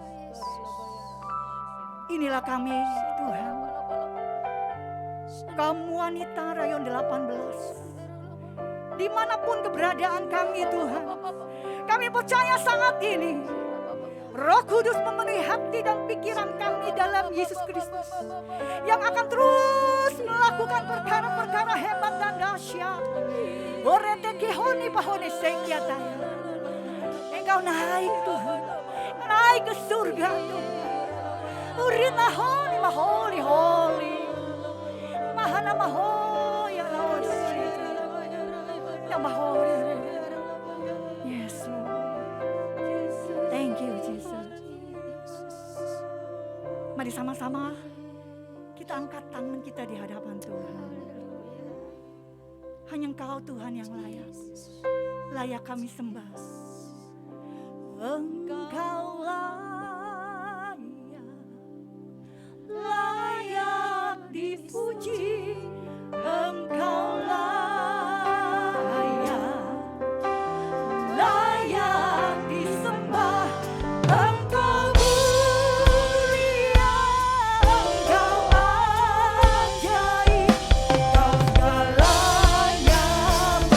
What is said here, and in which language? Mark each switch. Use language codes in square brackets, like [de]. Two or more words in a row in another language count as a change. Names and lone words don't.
[id] Inilah kami Tuhan, kaum wanita rayon 18, dimanapun keberadaan kami Tuhan, kami percaya saat ini Roh Kudus memenuhi hati dan pikiran kami dalam Yesus Kristus, yang akan terus melakukan perkara-perkara hebat dan dahsyat. Oretekehoni pahone sekiataya. Engkau naik Tuhan, naik ke surga Tuhan. Urina honi maholi holi, mahana mahoya laosi, ya maholi. [en] Yes Lord, thank you Jesus. [id] Mari sama-sama kita angkat tangan kita di hadapan Tuhan. Hanya Engkau Tuhan yang layak kami sembah. Engkau layak dipuji, Engkau layak disembah, Engkau mulia, Engkau ajaib, Engkau segalanya bagiku.